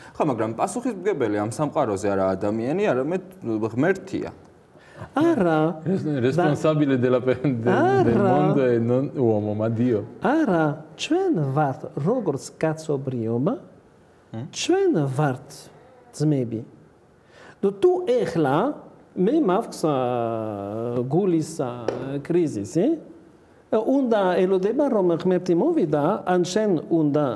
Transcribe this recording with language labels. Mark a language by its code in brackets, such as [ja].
[ka] ხო, მაგრამ პასუხისმგებელი ამ სამყაროზე არა ადამიანი, არამედ ღმერთია. არა. [it] Responsabile del mondo e non uomo, ma Dio. [ka] არა, ჩვენ ვართ როგორც კაცობრიობა, ჩვენ ვართ ძმები. თუ ეხლა მე მაქვს გულის კრიზისი, უნდა ელოდება რომ ღმერთი მოვიდა, ან შენ უნდა